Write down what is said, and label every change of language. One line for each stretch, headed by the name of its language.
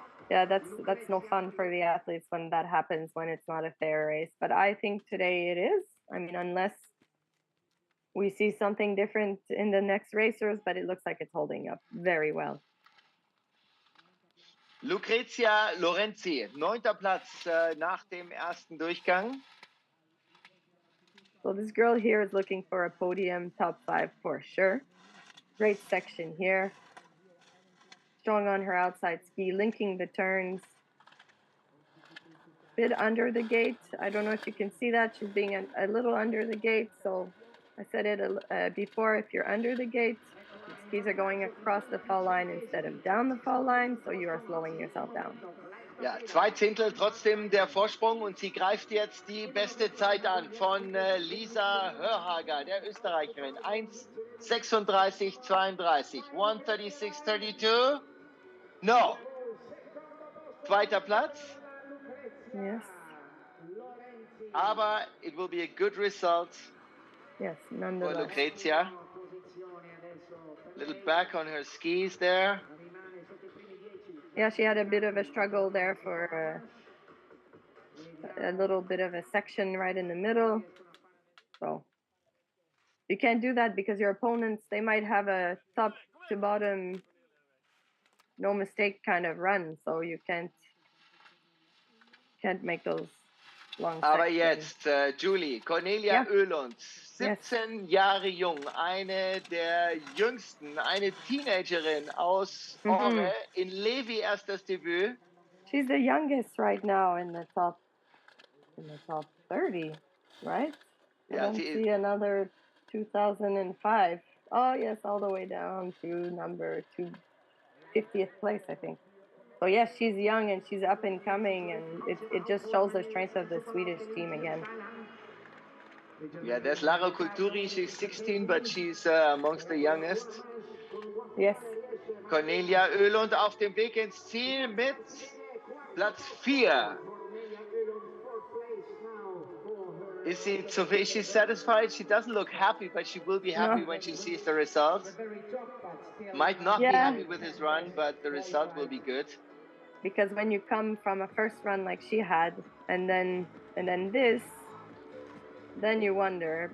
English: Yeah, that's no fun for the athletes when that happens, when it's not a fair race. But I think today it is. I mean, unless we see something different in the next racers, but it looks like it's holding up very well. Lucrezia Lorenzi, 9.
German: Platz nach dem ersten Durchgang.
English: So this girl here is looking for a podium top 5 for sure. Great section here. Strong on her outside ski, linking the turns. Bit under the gate. I don't know if you can see that. She's being a little under the gate. So I said it before, if you're under the gate, skis are going across the fall line instead of down the fall line, so you are slowing yourself down.
German: Ja, 2 Zehntel trotzdem der Vorsprung und sie greift jetzt die beste Zeit an von Lisa Hörhager, der Österreicherin. 1,36,32. 1,36,32. No. 2. Platz.
English: Yes.
German: Aber
English: it will be a good result. Yes, For nonetheless. Lucrezia. Little back on her skis there. Yeah, she had a bit of a struggle there for a little bit of a section right in the middle. So you can't do that because your opponents, they might have a top to bottom, no mistake kind of run. So you can't make those long
German: Aber
English: sections.
German: jetzt, Julie, Cornelia Oehlund, 17 Jahre jung, eine der jüngsten, eine Teenagerin aus Orre, in Levi erst das Debüt.
English: She's the youngest right now in the top 30, right? I don't see another 2005. Oh yes, all the way down to number 250th place, I think. So yes, she's young and she's up and coming, and it just shows the strength of the Swedish team again. Yeah, there's Lara Kulturi, she's 16, but she's amongst the youngest. Yes.
German: Cornelia Oehlund auf dem Weg ins Ziel mit Platz 4.
English: Is she satisfied? She doesn't look happy, but she will be happy when she sees the results. Might not be happy with his run, but the result will be good. Because when you come from a first run like she had, and then this, then you wonder.